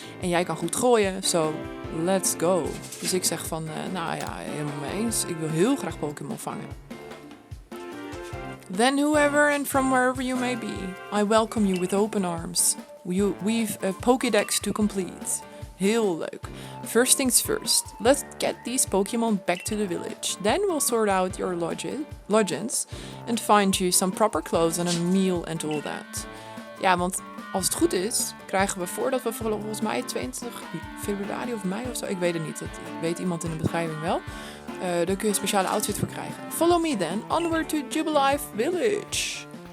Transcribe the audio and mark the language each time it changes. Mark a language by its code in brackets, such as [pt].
[nl] En jij kan goed gooien, [en] so let's go. [nl] Dus ik zeg van, helemaal mee eens. Ik wil heel graag Pokémon vangen. [en] Then whoever and from wherever you may be, I welcome you with open arms. We've a Pokédex to complete. [nl] Heel leuk. [en] First things first, let's get these Pokemon back to the village. Then we'll sort out your lodgings and find you some proper clothes and a meal and all that. [nl] Ja, want als het goed is, krijgen we voordat we volgens mij 20 februari of mei of zo, ik weet het niet, dat weet iemand in de beschrijving wel. Daar kun je een speciale outfit voor krijgen. [en] Follow me then, onward to Jubilife Village.